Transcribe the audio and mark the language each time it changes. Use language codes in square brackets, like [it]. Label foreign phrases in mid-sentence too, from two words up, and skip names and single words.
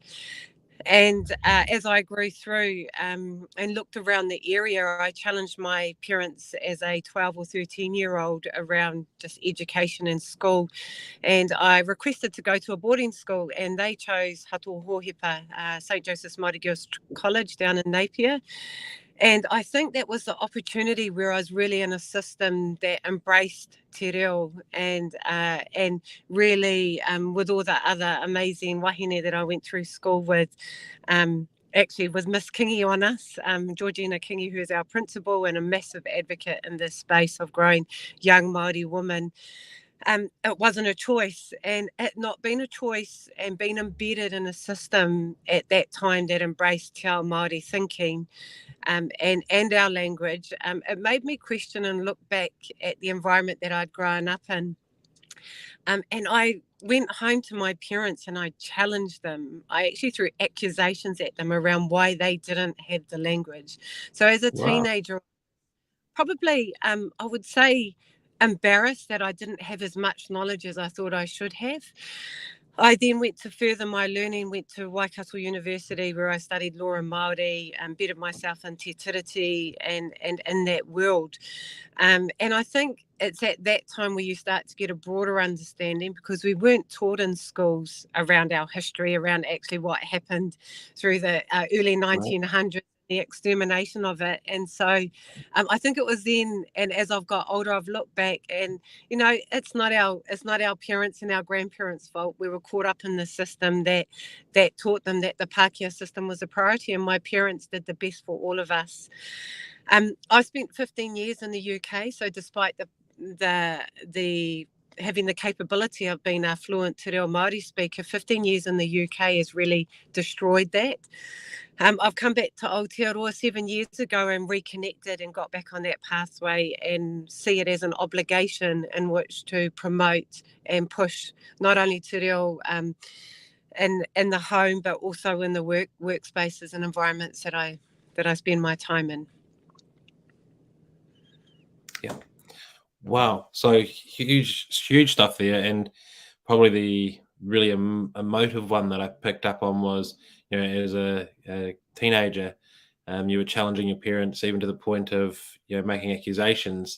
[en] And as I grew through and looked around the area, I challenged my parents as a 12 or 13-year-old around just education and school. And I requested to go to a boarding school, and they chose Hatoa Hohepa, St. Joseph's Māori Girls College down in Napier. And I think that was the opportunity where I was really in a system that embraced [mi] te reo [en] and really with all the other amazing wahine that I went through school with, actually with Miss Kingi on us, Georgina Kingi, who is our principal and a massive advocate in this space of growing young Māori women. It wasn't a choice, and it not being a choice and being embedded in a system at that time that embraced [mi] te ao Māori [en] thinking and our language, it made me question and look back at the environment that I'd grown up in. And I went home to my parents and I challenged them. I actually threw accusations at them around why they didn't have the language. So as a teenager, probably I would say embarrassed that I didn't have as much knowledge as I thought I should have. I then went to further my learning, went to Waikato University, where I studied law and Māori, embedded myself in [mi] te tiriti [en] and in that world. And I think it's at that time where you start to get a broader understanding, because we weren't taught in schools around our history, around actually what happened through the early 1900s. The extermination of it. And so I think it was then, and as I've got older, I've looked back and, you know, it's not our parents and our grandparents' fault. We were caught up in the system that taught them that the Pākehā system was a priority, and my parents did the best for all of us. I spent 15 years in the UK, so despite the having the capability of being a fluent [mi] te reo Māori [en] speaker, 15 years in the UK has really destroyed that. I've come back to Aotearoa 7 years ago and reconnected and got back on that pathway and see it as an obligation in which to promote and push not only [mi] te reo [en] in the home, but also in the workspaces and environments that I spend my time in. Yeah. Wow. So huge stuff there. And probably the really emotive one that I picked up on was, you know, as a teenager, you were challenging your parents even to the point of, you know, making accusations.